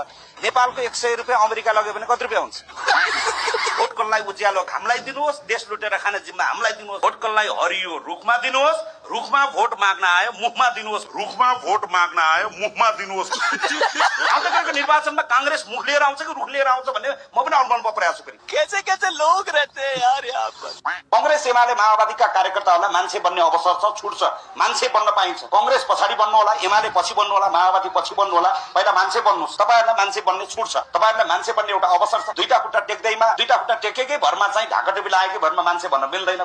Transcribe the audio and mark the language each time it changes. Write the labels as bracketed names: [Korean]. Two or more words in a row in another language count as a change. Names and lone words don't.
[Nepali] नेपालको 100 रुपियाँ अमेरिका लग्यो भने कति रुपियाँ हुन्छ? भोटकललाई उज्यालो घामलाई दिनुहोस्, देश लुटेर खाने जिम्मा हामीलाई दिनुहोस्। भोटकललाई हरियो रुखमा दिनुहोस्, रुखमा भोट माग्न आयो मुखमा दिनुहोस्, रुखमा भोट माग्न आयो मुखमा दिनुहोस्। आजकलको निर्वाचनमा कांग्रेस मुख लिएर आउँछ कि रुख लिएर आउँछ भन्ने म पनि अनुभवमा परेको छु। फेरि [Hindi] कैसे कैसे लोग रहते हैं यार यहाँ पर। [Nepali] कांग्रेस एमाले माओवादीका कार्यकर्ताहरूलाई मान्छे बन्ने अवसर छ, छुट छ, मान्छे बन्न पाइन्छ। कांग्रेस पछाडि बन्नु होला, एमाले पछि बन्नु होला, माओवादी पछि बन्नु होला, पहिला मान्छे बन्नुहोस्। तपाईहरुलाई मान्छे बन्ने छुट छ, तपाईहरुलाई मान्छे बन्ने एउटा अवसर छ। 2टा खुट्टा टेक्दैमा, 2टा खुट्टा टेकेकै भरमा चाहिँ ढाकाटोपी लागेकै भरमा मान्छे बन्न मिल्दैन।